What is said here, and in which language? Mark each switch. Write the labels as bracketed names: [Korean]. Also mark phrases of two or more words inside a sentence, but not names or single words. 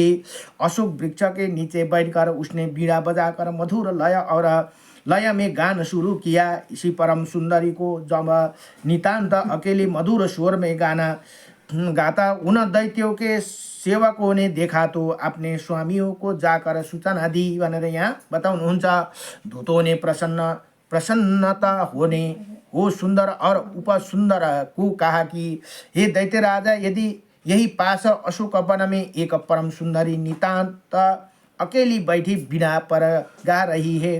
[Hindi] अशोक वृक्ष के नीचे बैठकर उसने बीड़ा बजाकर मधुर लय में गान शुरू किया। इसी परम सुंदरी को जब नितांत अकेले मधुर स्वर में गाता उन दैत्यों के सेवकों ने देखा तो अपने स्वामियों को जाकर सूचना दी [Nepali] भनेर यहाँ बताउनुहुन्छ। [Hindi] दूतों ने प्रसन्नता हो सुंदर और उपसुंदर को कहा कि हे दैत्य राजा, यदि यही पास अशोक वन में एक परम सुंदरी नितांत अकेली बैठी बिना पर गा रही है।